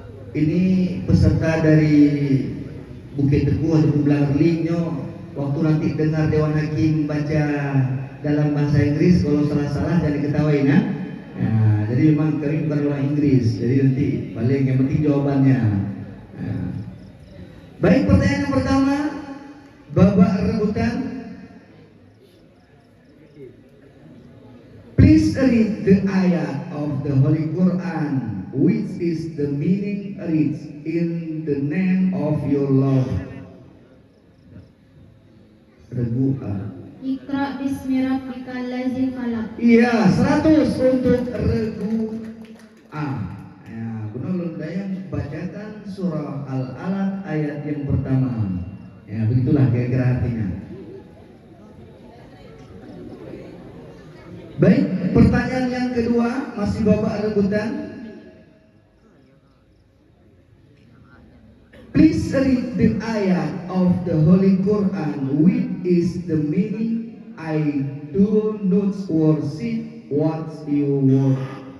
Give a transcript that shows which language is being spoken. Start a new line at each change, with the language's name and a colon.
Indonesian: Ini peserta dari Bukit Teguh atau Langerling, waktu nanti dengar Dewan Hakim baca dalam bahasa Inggris, kalau salah-salah jangan diketawain ya. Nah, jadi memang kami bukan orang Inggris, jadi nanti paling yang penting jawabannya. Nah. Baik, pertanyaan yang pertama, babak rebutan.
English: Please read the ayat of the Holy Quran, which is the meaning reads in the name of your Lord.
Indonesian: Regu A.
Arabic: Iqra bismi rabbikal ladzi khalaq.
Indonesian: Iya, 100 untuk Regu A. Ya, Gunul Dayang bacakan surah Al-Alaq ayat yang pertama. Ya, begitulah kira-kira artinya. Baik, pertanyaan yang kedua masih babak rebutan.
English: Please read the ayat of the Holy Quran, which is the meaning I do not worship what you worship.